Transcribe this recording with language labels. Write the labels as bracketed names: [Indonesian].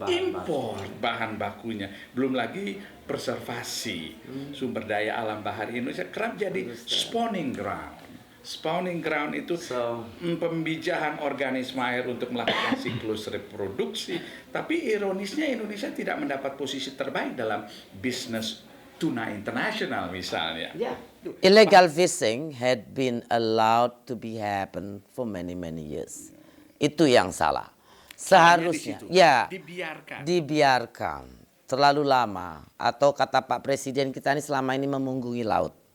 [Indonesian] import bahan bakunya. Belum lagi preservasi sumber daya alam bahari Indonesia kerap jadi spawning ground. Spawning ground itu So- pemijahan organisme air untuk melakukan siklus reproduksi. Tapi ironisnya Indonesia tidak mendapat posisi terbaik dalam bisnis tuna internasional misalnya. [English] Illegal fishing had been allowed to be happen for many years. [Indonesian] Itu yang salah. Seharusnya Hanya di situ, ya dibiarkan. dibiarkan terlalu lama, atau kata Pak Presiden kita ini selama ini memunggungi laut.